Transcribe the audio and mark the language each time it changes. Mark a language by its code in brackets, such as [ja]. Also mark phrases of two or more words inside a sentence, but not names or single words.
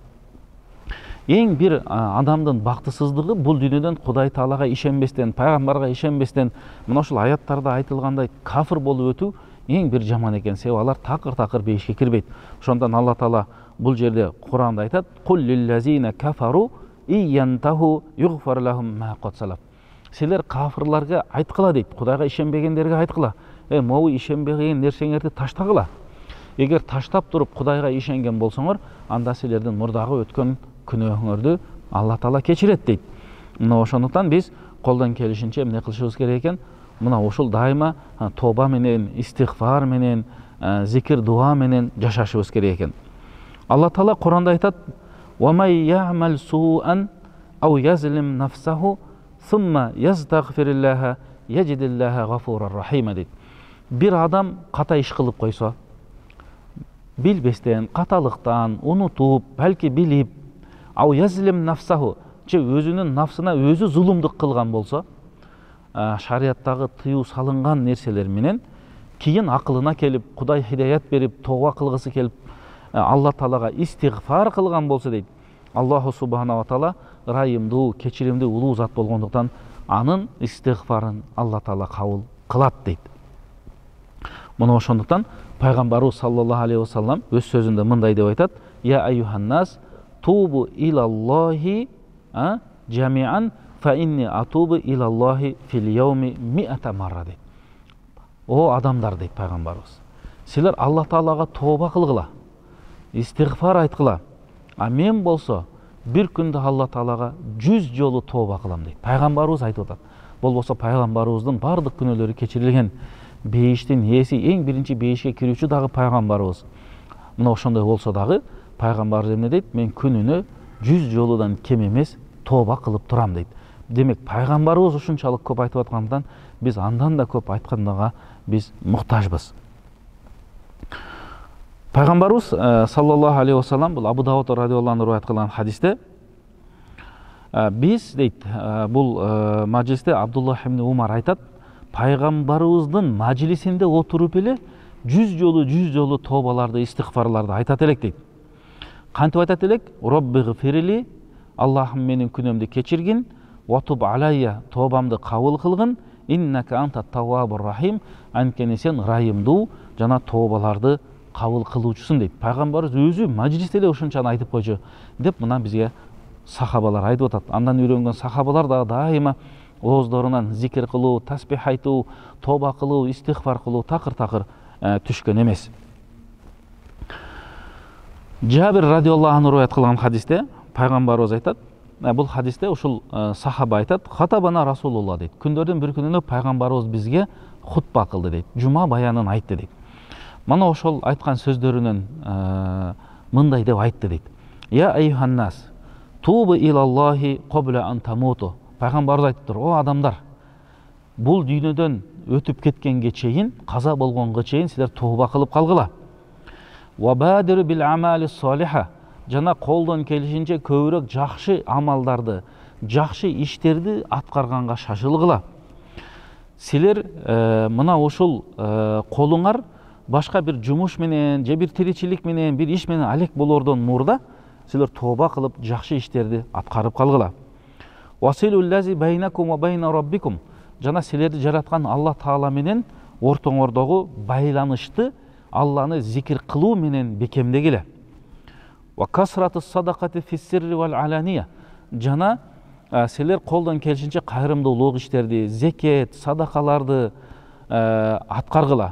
[ky] Эң бир адамдын бактысыздыгы бул дүйнөдөн Кудай Таалага ишенбестен, пайгамбарга ишенбестен, мына ушул аяттарда айтылгандай кафир болуп өтүү эң бир жаман экен. Себеби алар такыр бейишке кирбейт. Ошондон Алла Таала бул жерде Куранда айтат: [ar] "قل للذين كفروا إن ينتهوا يغفر لهم ما قد سلف." [ky] Силер кафирларга айткыла дейт, Кудайга ишенбегендерге айткыла: "Могу ишенбеген нерсеңерди таштагыла. Эгер таштап туруп Кудайга ишенген болсоңор, анда силердин мурдагы өткөн күнөөңөрдү Алла Таала кечирет" дейт. Мына ошондуктан биз колдон келишинче эмне кылышыбыз керек экен? Мына ошол дайыма тоба менен, истигфар менен, зикир, дуа менен жашашыбыз керек экен. Алла Таала Куранда айтат: [ar] "ومن يعمل سوءا أو يظلم نفسه ثم يستغفر الله يجد الله غفورا رحيما" дейт. [ky] Бир адам ката иш кылып койсо, билбестен, каталыктан, унутуп, балки билип, [ar] أو يظلم نفسه, [ky] же өзүнүн нафсына өзү зулумдук кылган болсо, шарияттагы тыюу салынган нерселер менен кийин акылына келип, Кудай хидаят берип, тоба кылгысы келип, Алла Таалага истигфар кылган болсо дейт, [ar] الله سبحانه وتعالى [ky] ырайымдуу, кечиримдүү, улуу зат болгондуктан анын истигфарын Алла Таала кабыл кылат дейт. Мына ошондуктан пайгамбарыбыз [ar] صلى الله عليه وسلم [ky] өз сөзүндө мындай деп айтат: [ar] "يا أيها الناس توبوا إلى الله جميعا فإني أتوب إلى الله في اليوم مائة مرة" дейт. [ky] О адамдар дейт пайгамбарыбыз, силер Алла Таалага тоба кылгыла, истигфар айткыла. А мен болсо бир күндө Алла Таалага 100 жолу тоба кылам дейт. Пайгамбарыбыз айтып атат. Болбосо пайгамбарыбыздын бардык күнөөлөрү кечирилген. Бейиштин ээси, эң биринчи бейишке кирүүчү дагы пайгамбарыбыз. Мына ошондой болсо дагы пайгамбарыбыз эмне дейт? Мен күнүнө 100 жолудан кем эмес тоба кылып турам дейт. Демек пайгамбарыбыз ушунчалык көп айтып аткандан биз андан да көп айтканга биз муктажбыз. Пайгамбарыбыз [ar] صلى الله عليه وسلم [ky] бул Абу Дауд [ar] رضي الله عنه [ky] риваят кылган хадисте биз дейт, бул мажилисте Абдуллах ибн Умар айтат: пайгамбарыбыздын мажилисинде отуруп эле 100 жолу тобаларды, истигфарларды айтат элек дейт. Кантип айтат элек? Роббигфирли, Аллахым менин күнөөмдү кечиргин, [ar] وتب علي, [ky] тобамды кабыл кылгын, [ar] إنك أنت التواب الرحيم, [ky] анткени сен ырайымдуу жана тобаларды кабыл кылуучусун дейт. Пайгамбарыбыз өзү мажилисте эле ушунчаны айтып койчу деп мына бизге сахабалар айтып атат. Андан үйрөнгөн сахабалар да дайыма ооздорунан зикир кылуу, тасбих айтуу, тоба кылуу, истигфар кылуу такыр түшкөн эмес. Жабир [ar] رضي الله عنه [ky] риваят кылган хадисте пайгамбарыбыз айтат, бул хадисте ушул сахаба айтат: [ar] "خطبنا رسول الله" [ky] дейт. Күндөрдүн бир күнүнө пайгамбарыбыз бизге хутба кылды дейт. Жума баянын айтты дейт. Мана ошол айткан сөздөрүнөн мындай деп айтты дейт: [ar] "يا أيها الناس توبوا إلى الله قبل أن تموتوا. [kk] Пайғамбарымыз айтып тұр: [ky] о адамдар, бұл дүйнөдөн өтүп кеткенге чейин, каза болгонго чейин силер тооба кылып калгыла. [ar] وبادروا بالأعمال الصالحة. [ky] Жана колдон келишинче көбүрөөк жакшы амалдарды, жакшы иштерди аткарганга шашылгыла. Силер мына ушул колуңар башка бир жумуш менен, же бир тиричилик менен, бир иш менен алек болордон мурда силер тооба кылып жакшы иштерди аткарып калгыла. [ar] وصلوا الذي بينكم وبين ربكم. [ky] Жана силерди жараткан Алла Таала менен ортоңордогу байланышты Алланы зикир кылуу менен бекемдегиле. [ar] وكثرة الصدقة في السر والعلانية. [ky] Жана силер колдон келишинче кайрымдуулук иштерди, зекет, садакаларды аткаргыла.